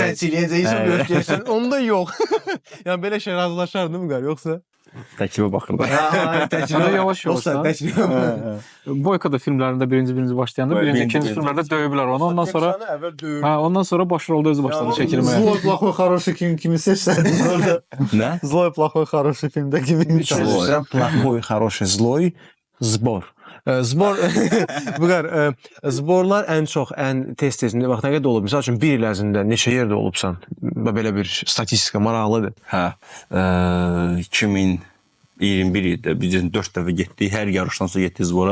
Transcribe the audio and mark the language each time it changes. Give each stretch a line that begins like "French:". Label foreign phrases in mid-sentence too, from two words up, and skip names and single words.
Azerbaijani: Sən çiliyəcəksən, döyüşəcəksən. Onda yox. Yəni belə şey razılaşardın mı qar, yoxsa? Təklifə baxırlar. Sonra yavaş-yavaş. Boykada filmlərində birinci başlayanda, ikinci filmlərdə döyüblər onu. Ondan sonra baş rolda özü başladı çəkilməyə. Zloy, плохой, хороший film kimi seçsəydin orada. Nə? Zloy, плохой, хороший filmdə kimi. Плохой, хороший, злой, zbor. Zbor, Vüqar, zborlar ən çox, ən tez-tez, bax, nə qədər olub? Misal üçün, bir il ərzində neçə yerdə olubsan? Belə bir statistika maraqlıdır. Hə, 2021 ildə biz 4 dəfə getdik, hər yarışdan sonra getdik zbora.